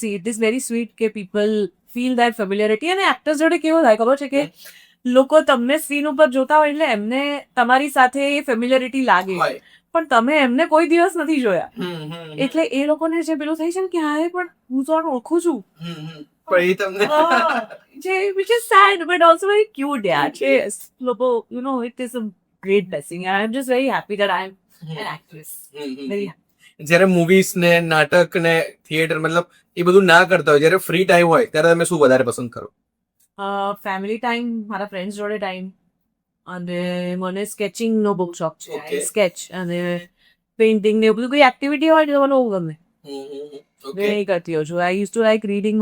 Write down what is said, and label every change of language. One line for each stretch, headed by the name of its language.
English: see it is very sweet
Gujarati: કે
English: People feel that familiarity.
Gujarati: અને actors જોડે કેવું થાય ખબર છે કે લોકો તમને સ્ક્રીન ઉપર જોતા હોય એટલે એમને તમારી સાથે એ ફેમિલિયરિટી લાગે, પણ તમે એમને કોઈ દિવસ નથી જોયા. એટલે એ લોકોને જે પેલું થઈ છે ને કે હા પણ હું તો ઓળખું છું, પણ એ તમને
English: જે which is sad but also very cute યાર.
Gujarati: કે લોકો
English: you know it is a great blessing and I'm just very happy that I'm an actress. Very happy.
Gujarati: જ્યારે મૂવીઝ ને નાટક ને થિયેટર મતલબ એ બધું ના કરતા હોય, જ્યારે ફ્રી ટાઈમ હોય ત્યારે તમે શું વધારે પસંદ કરો? ફેમિલી ટાઈમ, મારા ફ્રેન્ડ્સ જોડે ટાઈમ, અને મને સ્કેચિંગ નો બહુ શોખ છે. સ્કેચ અને પેઇન્ટિંગ ને એવું બધું કોઈ એક્ટિવિટી હોય તો મને બહુ ગમે. નહીં કરતી હોઉં છું.
English: I use to like reading.